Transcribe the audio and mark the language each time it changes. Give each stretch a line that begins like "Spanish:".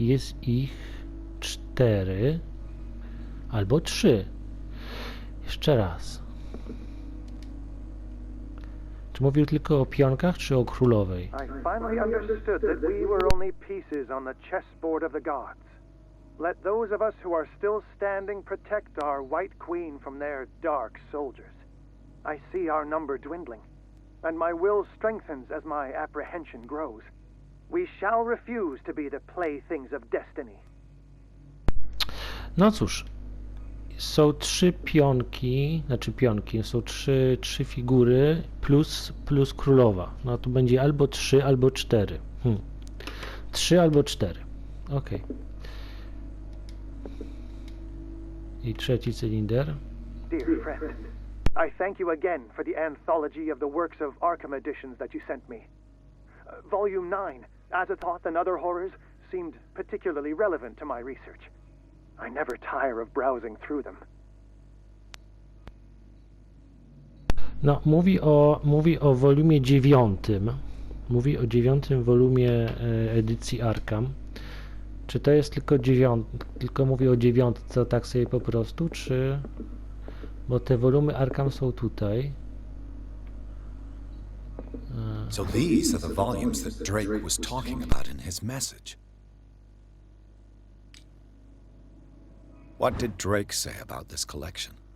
Polish: Jest ich 4 albo 3. Jeszcze raz. Czy mówił tylko o pionkach, czy o królowej?
English: I finally understood that we were only pieces on the chessboard of the gods. Let those of us who are still standing protect our White Queen from their dark soldiers. I see our number dwindling, and my will strengthens as my apprehension grows. We shall refuse to be the playthings of destiny.
Polish: No cóż, są 3 pionki, są 3 figury plus królowa. No to będzie albo 3, albo 4. 3 albo 4. Okej. I trzeci cylinder.
English: Dear friend, I thank you again for the anthology of the works of Arkham editions that you sent me. Volume 9, Azathoth and Other Horrors, seemed particularly relevant to my research. I never tire of browsing through them.
Polish: No, mówi o volumie 9. Mówi o 9 volumie edycji Arkham. Czy to jest tylko mówi o 9, tak sobie po prostu, czy... Bo te wolumy Arkham są tutaj.
English: So these are the volumes that Drake was talking about in his message. What did Drake say about this collection?